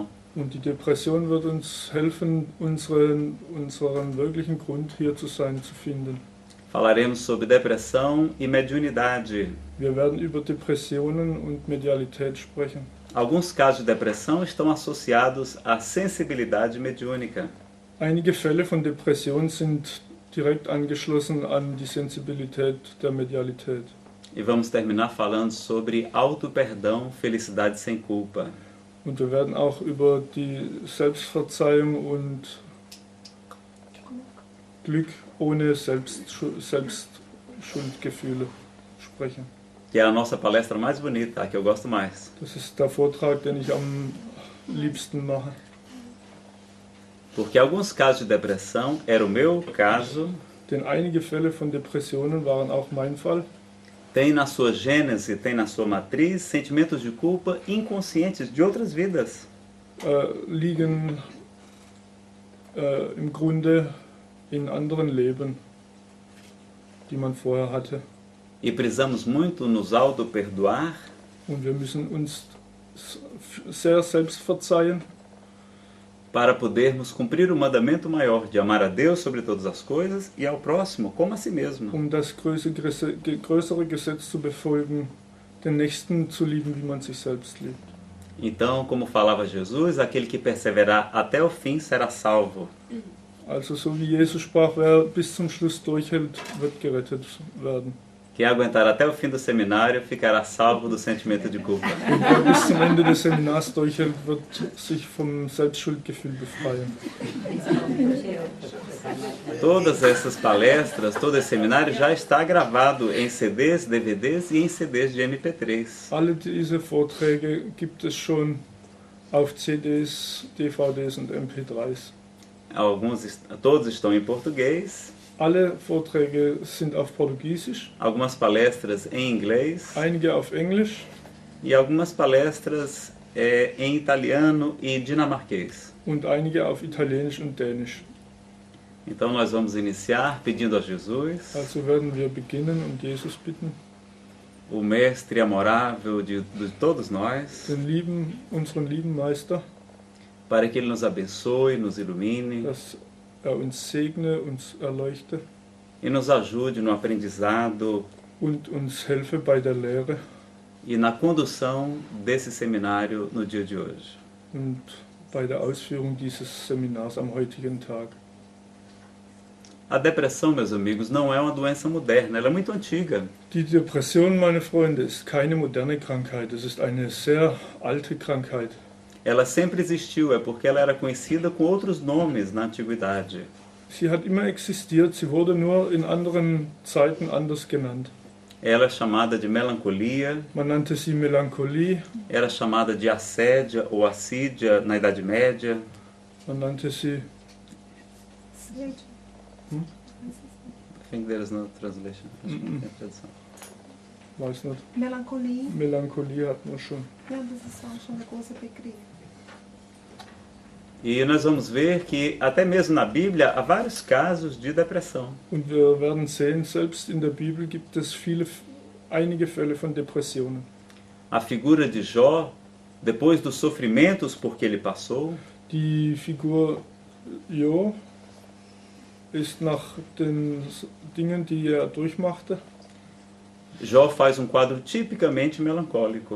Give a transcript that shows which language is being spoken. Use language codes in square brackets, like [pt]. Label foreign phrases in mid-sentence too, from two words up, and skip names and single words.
[de] Und die Depression wird uns helfen, unseren wirklichen Grund hier zu sein, zu finden. [pt] Falaremos sobre depressão e mediunidade. [de] Wir werden über Depressionen und Medialität sprechen. [pt] Alguns casos de depressão estão associados à sensibilidade mediúnica. [de] Einige Fälle von Depression sind direkt angeschlossen an die Sensibilität der Medialität. [pt] E vamos terminar falando sobre auto-perdão, felicidade sem culpa. [de] Und wir werden auch über die Selbstverzeihung und Glück ohne Selbstschuldgefühle sprechen. [pt] Que é a nossa palestra mais bonita, a que eu gosto mais. [de] Das ist der Vortrag, den ich am liebsten mache. [pt] Porque alguns casos de depressão, era o meu caso, [de] Denn einige Fälle von Depressionen waren auch mein Fall. [pt] tem na sua gênese, tem na sua matriz sentimentos de culpa inconscientes de outras vidas. [de] Liegen im Grunde in anderen Leben, die man vorher hatte. [pt] E precisamos muito nos auto-perdoar [de] Und wir müssen uns sehr selbst verzeihen, [pt] para podermos cumprir o mandamento maior de amar a Deus sobre todas as coisas e ao próximo como a si mesmo. [de] das größere Gesetz zu befolgen, den Nächsten zu lieben, wie man sich selbst liebt. [pt] Então, como falava Jesus, aquele que perseverar até o fim será salvo. [de] Also so wie Jesus sprach, wer bis zum Schluss durchhält, wird gerettet werden. [pt] Quem aguentar até o fim do seminário ficará salvo do sentimento de culpa. [de] Und wer bis zum Ende des Seminars durchhält, wird sich vom Selbstschuldgefühl befreien. [pt] Todas essas palestras, todo esse seminário já está gravado em CDs, DVDs e em CDs de MP3. [de] Alle diese Vorträge gibt es schon auf CDs, DVDs und MP3s. [pt] Todos estão em português, [de] Alle Vorträge sind auf Portugiesisch, [pt] algumas palestras em inglês [de] einige auf Englisch [pt] e algumas palestras em italiano e dinamarquês. [de] und einige auf Italienisch und Dänisch. [pt] Então nós vamos iniciar pedindo a Jesus, [de] Also werden wir beginnen und Jesus bitten, [pt] o mestre amorável de todos nós, [de] unseren lieben Meister, [pt] para que ele nos abençoe, nos ilumine [de] dass uns segne, uns erleuchte [pt] e nos ajude no aprendizado [de] und uns helfe bei der Lehre [pt] e na condução desse seminário no dia de hoje. [de] und bei der Ausführung dieses Seminars am heutigen Tag. [pt] A depressão, meus amigos, não é uma doença moderna, ela é muito antiga. [de] Die Depression, meine Freunde, ist keine moderne Krankheit, es ist eine sehr alte Krankheit. [pt] Ela sempre existiu, é porque ela era conhecida com outros nomes na antiguidade. [de] Sie hat immer existiert, sie wurde nur in anderen Zeiten anders genannt. [pt] Ela é chamada de melancolia, [de] Man nannte sie Melancholie, [pt] era chamada de assédia ou assídia na Idade Média. [de] man nannte sie, [en] I think there is no translation. [pt] Acho que não tem tradução. [de] weiß nicht, Melancholie. Melancholie hatten wir schon. Ja, das ist auch schon ein großer Begriff. [pt] E nós vamos ver que até mesmo na Bíblia há vários casos de depressão. [de] Und wir werden sehen, selbst in der Bibel gibt es einige Fälle von Depressionen. [pt] A figura de Jó, depois dos sofrimentos por que ele passou, [de] Die Figur Jo ist nach den Dingen, die er durchmachte. [pt] Jó faz quadro tipicamente melancólico.